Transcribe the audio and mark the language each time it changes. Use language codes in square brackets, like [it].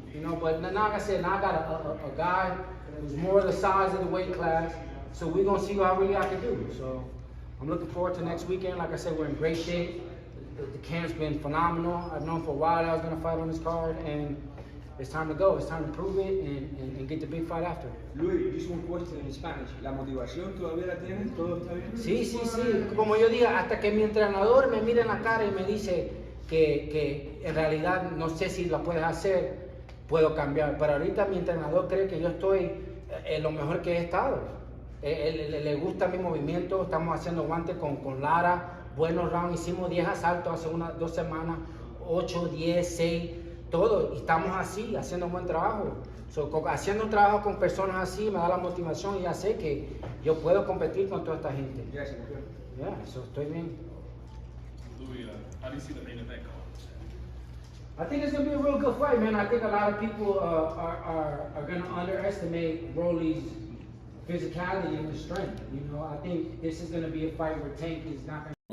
[en] You know, but now, like I said, now I got a guy who's more the size of the weight class, so we're gonna see how really I can do. So I'm looking forward to next weekend. Like I said, we're in great shape. The camp's been phenomenal. I've known for a while that I was gonna fight on this card, and it's time to go. It's time to prove it and get the big fight after. Luis, just one question in Spanish. [es] ¿La motivación todavía la tienes? ¿Todo está bien? Sí, sí, sí. Como yo diga, hasta que mi entrenador me mire en la cara y me dice que en realidad no sé si la puedes hacer, puedo cambiar. Pero ahorita mi entrenador cree que yo estoy lo mejor que he estado. Le gusta mi movimiento. Estamos haciendo guantes con Lara. Buenos rounds. Hicimos 10 asaltos hace 2 semanas. 8, 10, 6. Todo, y estamos así, haciendo un buen trabajo. Haciendo un trabajo con personas así me da la motivación y ya sé que yo puedo competir con toda esta gente. Gracias, campeón. Yeah, estoy bien. [en] Louis, how do you see the main event going? I think it's going to be a real good fight, man. I think a lot of people are going to underestimate Broly's physicality and his strength. You know, I think this is going to be a fight where Tank is not going to